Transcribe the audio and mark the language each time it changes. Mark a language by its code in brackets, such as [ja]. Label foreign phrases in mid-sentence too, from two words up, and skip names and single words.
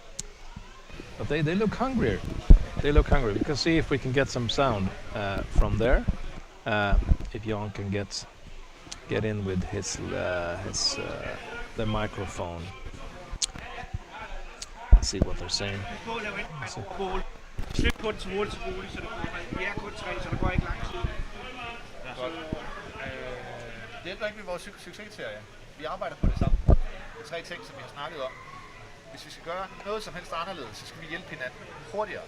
[en] But they look hungrier. They look hungry. We can see if we can get some sound from there. If Jan can get in with the microphone. Let's see what they're saying. [da] Slipp på den så hurtigt som muligt, så det kommer. Vi er kun 3, så der går ikke lang tid. Det er ikke vores successerie. Vi arbejder på det samme. Det er 3 ting, som vi har snakket om. Hvis vi skal gøre noget som helst anderledes, så skal vi hjælpe hinanden hurtigere.